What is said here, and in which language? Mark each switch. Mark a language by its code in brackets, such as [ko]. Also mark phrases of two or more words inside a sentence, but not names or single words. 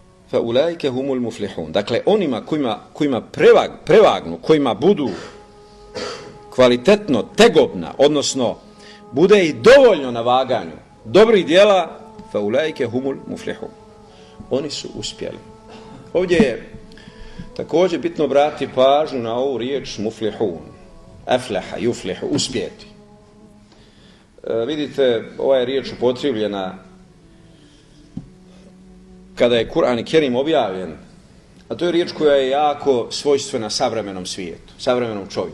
[ar] فأولئك هم المفلحون. [bs] Dakle, onima kojima prevagnu, kojima budu kvalitetno tegobna, odnosno bude i dovoljno na vaganju dobrih djela, [ar] فأولئك هم المفلحون. [bs] Oni su uspjeli. Ovdje je također bitno obratiti pažnju na ovu riječ muflihun. [ar] أفلح يفلح, [bs] uspjeti. Vidite, ova je riječ upotrijebljena kada je Kur'an i Kerim objavljen, a to je riječ koja je jako svojstvena savremenom svijetu, savremenom čovjeku.